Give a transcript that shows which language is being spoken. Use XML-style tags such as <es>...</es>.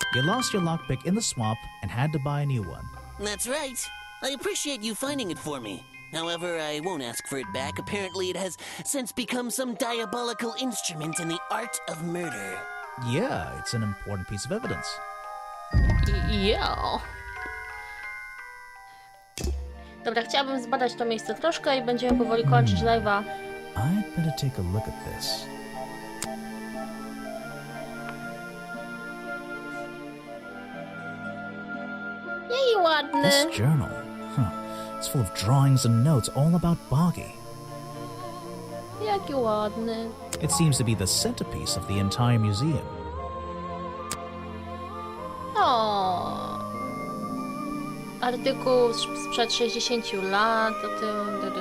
<en>You lost your lockpick in the swamp and had to buy a new one. That's right. I appreciate you finding it for me. However, I won't ask for it back. Apparently it has since become some diabolical instrument in the art of murder. Yeah, it's an important piece of evidence. Yeah.</en> <pl>Dobra, chciałabym zbadać to miejsce troszkę i będziemy powoli kończyć live'a.</pl> <en>I'd better take a look at this.</en> <pl>Jej, ładny.</pl> <en>This journal, it's full of drawings and notes all about Boggy.</en> <pl>Jaki ładny.</pl> <en>It seems to be the centerpiece of the entire museum. O.</en> <pl>Artykuł sprzed 60 lat o tym...</pl>